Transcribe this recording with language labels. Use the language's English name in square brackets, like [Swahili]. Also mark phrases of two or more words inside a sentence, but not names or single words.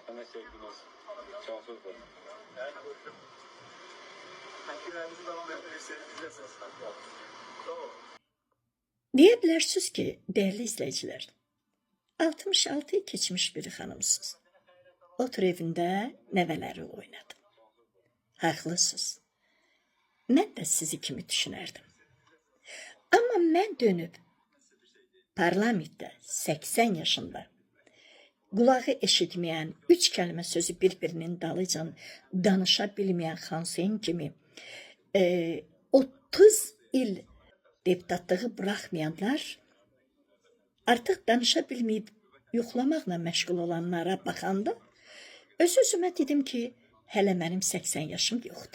[Turkish] sevdiğiniz şahsız var. Yani hocam. Hakimlerimizi devam etmeliyiz. Tamam. [Azerbaijani] Deyə bilərsiniz ki, [Turkish] değerli izleyiciler, [Azerbaijani] 66'yı keçmiş bir xanımsınız. Otur evində nəvələri oynadım. Haqlısınız. Mən də sizi kimi düşünərdim. Amma mən dönüb parlamentdə 80 yaşında qulağı eşitməyən, 3 kəlmə sözü bir-birinin dalıcan danışa bilməyən Xanseyn kimi 30 il deputatlığı bıraxmayanlar artıq danışa bilməyib yoxlamaqla məşğul olanlara baxanda öz-özümə dedim ki, hələ mənim 80 yaşım yoxdur.